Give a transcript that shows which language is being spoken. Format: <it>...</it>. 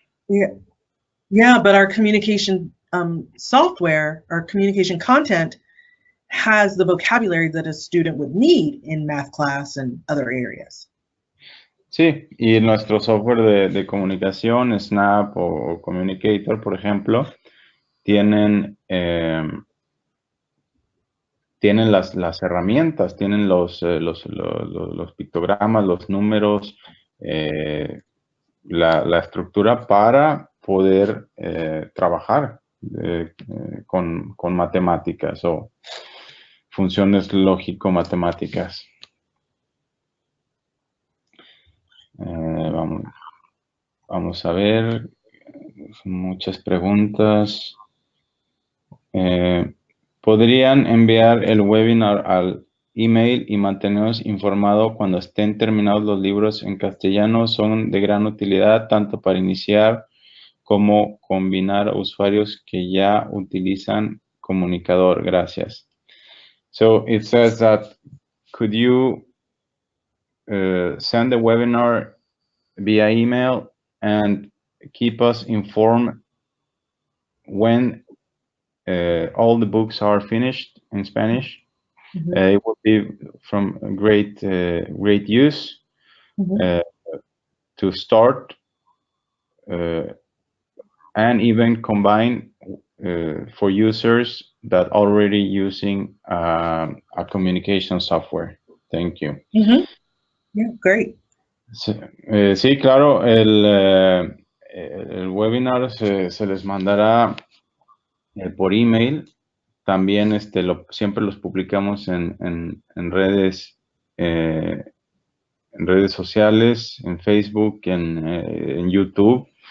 <en>Yeah, but our communication software, our communication content has the vocabulary that a student would need in math class and other areas.</en> <es>Sí, y nuestro software de comunicación, Snap o Communicator, por ejemplo, tienen tienen las herramientas, tienen los pictogramas, los números, la estructura para poder trabajar con matemáticas o funciones lógico-matemáticas. Vamos a ver, muchas preguntas. ¿Podrían enviar el webinar al email y mantenernos informados cuando estén terminados los libros en castellano? Son de gran utilidad tanto para iniciar como combinar usuarios que ya utilizan comunicador. Gracias.</es> <en>So it says that could you send the webinar via email and keep us informed when all the books are finished in Spanish? It will be from great use to start and even combine for users that already using a communication software. Thank you. Yeah, great.</en> <es>Sí, claro, el webinar se les mandará por email. También siempre los publicamos en redes sociales, en Facebook, en YouTube.</es>